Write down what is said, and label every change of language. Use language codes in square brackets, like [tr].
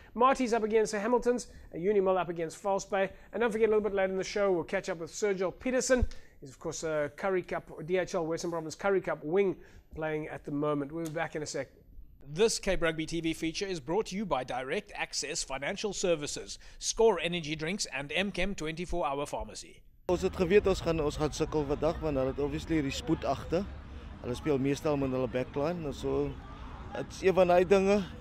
[en] Marty's up against the Hamiltons, Unimil up against False Bay. And don't forget, a little bit later in the show, we'll catch up with Sergio Peterson. He's, of course, Curry Cup, DHL Western Province Curry Cup wing playing at the moment. We'll be back in a sec. This Cape Rugby TV feature is brought to you by Direct Access Financial Services, Score Energy Drinks, and MChem 24-hour Pharmacy. [af] Ons het geweet ons gaan sukkel vandag, want hulle het obviously die spoed agter. Hulle speel meestal met hulle backline, so dit's een van daai dinge.